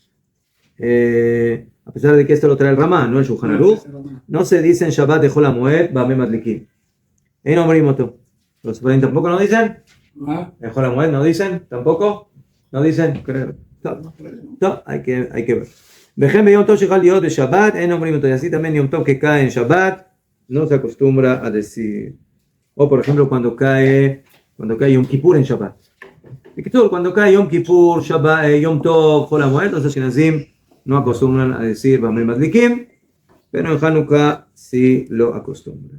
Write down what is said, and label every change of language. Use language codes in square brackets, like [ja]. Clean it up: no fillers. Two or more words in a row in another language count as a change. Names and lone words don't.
[es] A pesar de que esto lo trae el Ramá, no el Shulchan Aruch, no se dice en Shabbat de Chol HaMoed, Bame Madlikin. [he] אין אומרים אותו. [es] ¿Los Sefaradim tampoco no dicen? ¿En Chol HaMoed no dicen? ¿Tampoco? ¿No dicen? Creo. No, hay que ver. [he] וכן יום טוב שחל להיות בשבת, אין אומרים אותו. [es] Y así también Yom Tov que cae en Shabbat, no se acostumbra a decir. O por ejemplo, cuando cae Yom Kippur en Shabbat. Y que todo, cuando cae Yom Kippur, Shabbat, Yom Tov, Chol HaMoed, los Ashkenazim no acostumbran a decir Bamei Madlikim, pero en Hanukkah sí lo acostumbran.